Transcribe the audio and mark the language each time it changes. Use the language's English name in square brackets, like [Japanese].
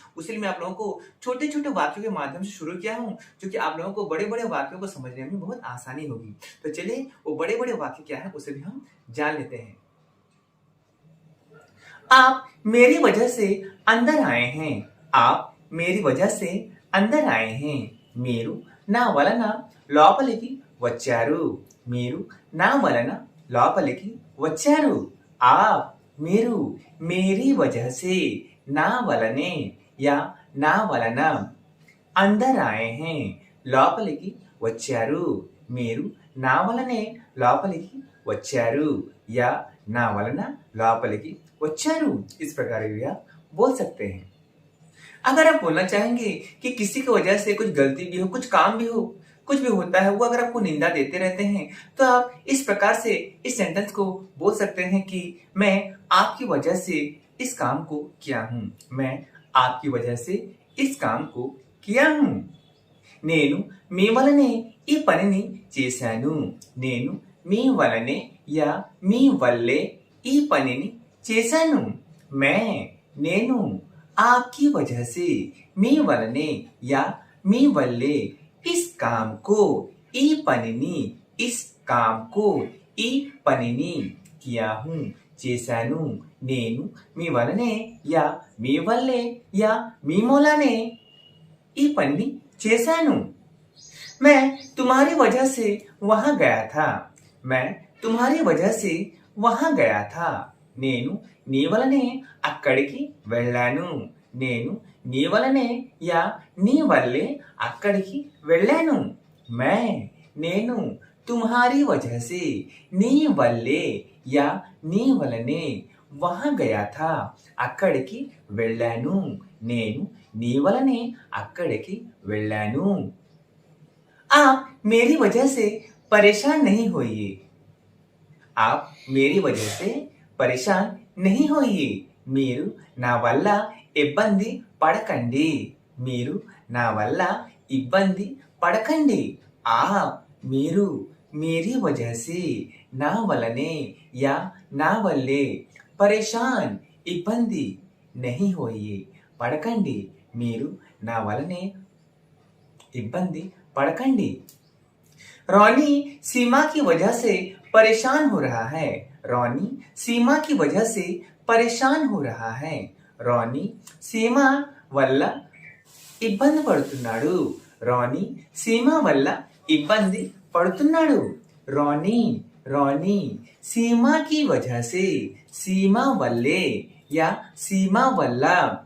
[Hindi] उसीलिए मैं आप लोगों को छोटे छोटे वाक्यों के माध्यम से शुरू किया हूँ जो कि आप लोगों को बड़े बड़े वाक्यों को समझने में बहुत आसानी होगी। तो चलिए वो बड़े बड़े वाक्य क्या है उसे भी हम जान लेते हैं। आप मेरी वजह से अंदर आए हैं, आप मेरी वजह से अंदर आए हैं। [Telugu] మీరు నా వలన లోపలికి వచ్చారు, మీరు నా వలన లోపలికి వచ్చారు। [Hindi] आप [Telugu] మీరు [Hindi] मेरी वजह से [Telugu] నా వలనే [Hindi] या [Telugu] నా వలన [Hindi] अंदर आए हैं [Telugu] లోపలికి వచ్చారు। మీరు నా వలనే లోపలికి వచ్చారు [Hindi] या [Telugu] నా వలన లోపలికి వచ్చారు। [Hindi] इस प्रकार भी आप बोल सकते हैं। अगर आप बोलना चाहेंगे कि किसी की वजह से कुछ गलती भी हो, कुछ काम भी हो, कुछ भी होता है वो अगर आपको निंदा देते रहते हैं तो आप इस प्रकार से इस सेंटेंस को बोल सकते हैं कि मैं आपकी वजह से इस काम को किया हूँ, मैं आपकी वजह से इस काम को किया हूँ। [Telugu] నేను మీ వలనే ఈ పనిని చేశాను, నేను మీ వలనే [Hindi] या [Telugu] మీ వల్లే ఈ పనిని చేశాను। నేను [Hindi] आपकी वजह से [Telugu] మీ వలనే [Hindi] या [Telugu] మీ వల్లే [Hindi] इस काम को [Telugu] ఈ పనిని [Hindi] इस काम को ఈ పనిని किया हूँ [Telugu] చేశాను। నేను మీ వలనే [Hindi] या [Telugu] మీ వల్లే या మీ మూలానే ఈ పనిని చేశాను। [Hindi] मैं तुम्हारी वजह से वहां गया था, मैं तुम्हारी वजह से वहां गया था। [Telugu] నేను నీ వలనే అక్కడికి వెళ్ళాను, నేను నీ వలనే [Hindi] या [Telugu] నీ వల్లే అక్కడికి వెళ్ళాను। నేను [Hindi] तुम्हारी वजह से [Telugu] నీ వల్లే [Hindi] या [Telugu] నీ వలనే [Hindi] वहां गया था [Telugu] అక్కడికి వెళ్ళాను, నేను నీ వలనే అక్కడికి వెళ్ళాను। [Hindi] आप मेरी वजह से परेशान नहीं होइए, आप मेरी वजह से परेशान नहीं होइए। [Telugu] మీరు నా వల్ల ఇబ్బంది పడకండి, మీరు నా వల్ల ఇబ్బంది పడకండి। [Hindi] आप [Telugu] మీరు [Hindi] मेरी वजह से [Telugu] నా వలనే [Hindi] या [Telugu] నా వల్లే పరేషాన్ ఇబ్బంది [Hindi] नहीं होइए [Telugu] పడకండి మీరు నా వలనే ఇబ్బంది పడకండి [Hindi] रोनी सीमा की वजह से परेशान हो रहा है रोनी सीमा की वजह से परेशान हो रहा है रोनी सीमा [Telugu] వల్ల ఇబ్బంది పడుతున్నాడు రోనీ సీమా వల్ల ఇబ్బంది పడుతున్నాడు [Hindi] रोनी रोनी सीमा की वजह से सीमा [Telugu] वल्ले [Hindi] या सीमा [Telugu] वल्ला